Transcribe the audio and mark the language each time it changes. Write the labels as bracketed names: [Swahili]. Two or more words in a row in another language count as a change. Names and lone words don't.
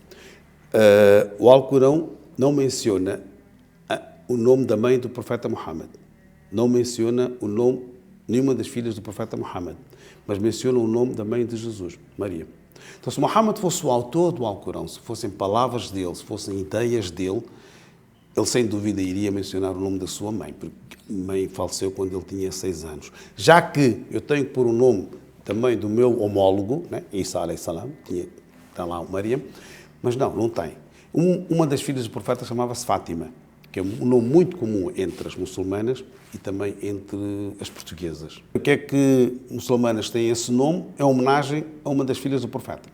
[Portuguese] O Alcorão não menciona o nome da mãe do profeta Muhammad, não menciona o nome nenhuma das filhas do profeta Muhammad, mas menciona o nome da mãe de Jesus, Maria. Então, se Muhammad fosse o autor do Alcorão, se fossem palavras dele, se fossem ideias dele, ele sem dúvida iria mencionar o nome da sua mãe, porque a mãe faleceu quando ele tinha 6 anos. Já que eu tenho que pôr o nome também do meu homólogo, né? [Arabic] عيسى عليه السلام, [Portuguese] está lá o Maria, mas não tem. Uma das filhas do profeta chamava-se Fátima, que é um nome muito comum entre as muçulmanas e também entre as portuguesas. O que é que muçulmanas têm esse nome? É uma homenagem a uma das filhas do profeta.